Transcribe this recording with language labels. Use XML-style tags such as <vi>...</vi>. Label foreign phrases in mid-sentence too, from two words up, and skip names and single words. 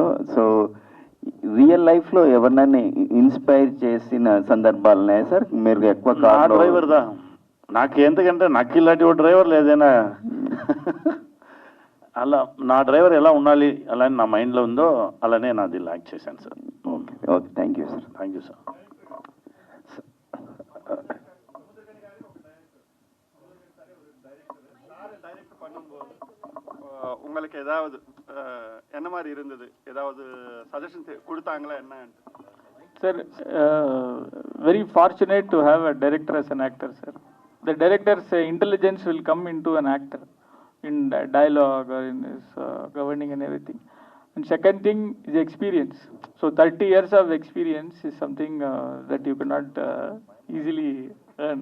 <te>సో</te> <en>real lifeలో</en> <te>ఎవరినైనా ఇన్స్పైర్ చేసిన సందర్భాలు ఉన్నాయా సార్? మీరు ఎక్కువ కార్ డ్రైవర్ దా నాకు ఎందుకంటే నాకు ఇలాంటి డ్రైవర్ లేదేనా అలా నా డ్రైవర్ ఎలా ఉండాలి అలా నా మైండ్లో ఉందో అలానే నాది యాక్ట్ చేశాను సార్.</te> <en>okay okay, thank you sir. thank you sir.</en> <ta>உங்களுக்கு ஏதாவது என்ன மாதிரி இருந்தது, ஏதாவது சஜஷன்ஸ் கொடுத்தாங்களா என்ன?</ta> <en>Sir, very fortunate to have a director as an actor, sir. The director's intelligence will come into an actor in dialogue or in his governing and everything. And second thing is experience. So 30 years of experience is something that you cannot easily earn.</en>